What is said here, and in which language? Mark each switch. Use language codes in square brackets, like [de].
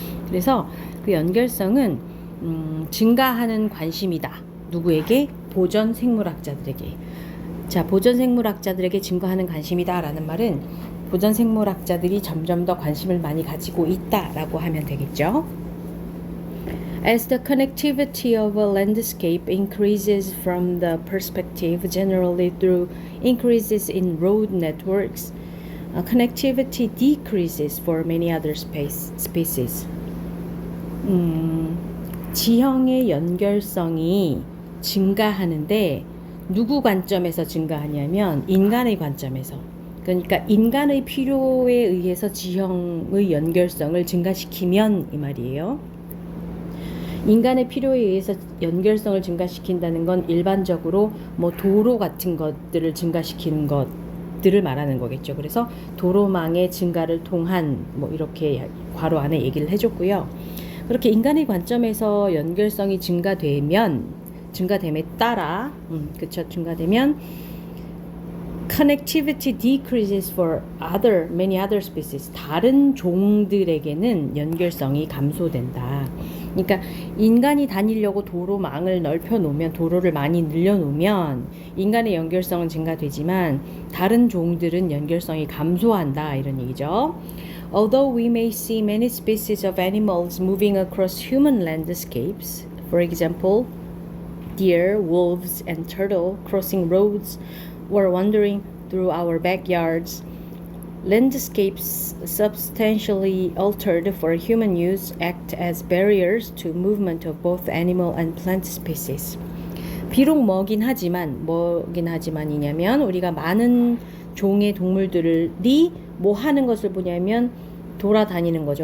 [ko] 그래서 그 연결성은 증가하는 관심이다. 누구에게? 보전 생물학자들에게. 자, 보전 생물학자들에게 증가하는 관심이다 라는 말은 보전 생물학자들이 점점 더 관심을 많이 가지고 있다라고 하면 되겠죠. [en] As the connectivity of a landscape increases from the perspective generally through increases in road networks, connectivity decreases for many other species. [ko] 지형의 연결성이 증가하는데 누구 관점에서 증가하냐면 인간의 관점에서. 그러니까 인간의 필요에 의해서 지형의 연결성을 증가시키면 이 말이에요. 인간의 필요에 의해서 연결성을 증가시킨다는 건 일반적으로 뭐 도로 같은 것들을 증가시키는 것들을 말하는 거겠죠. 그래서 도로망의 증가를 통한 뭐 이렇게 괄호 안에 얘기를 해줬고요. 그렇게 인간의 관점에서 연결성이 증가됨에 따라 그쵸, 증가되면 [en] connectivity decreases for many other species. [ko] 다른 종들에게는 연결성이 감소된다. 그러니까 인간이 다니려고 도로망을 넓혀 놓으면, 도로를 많이 늘려 놓으면 인간의 연결성은 증가되지만 다른 종들은 연결성이 감소한다 이런 얘기죠. [en] Although we may see many species of animals moving across human landscapes, for example, deer, wolves, and turtle crossing roads or wandering through our backyards, landscapes substantially altered for human use act as barriers to movement of both animal and plant species. [ko] 비록 뭐긴 하지만이냐면 우리가 많은 종의 동물들이 뭐 하는 것을 보냐면 돌아다니는 거죠.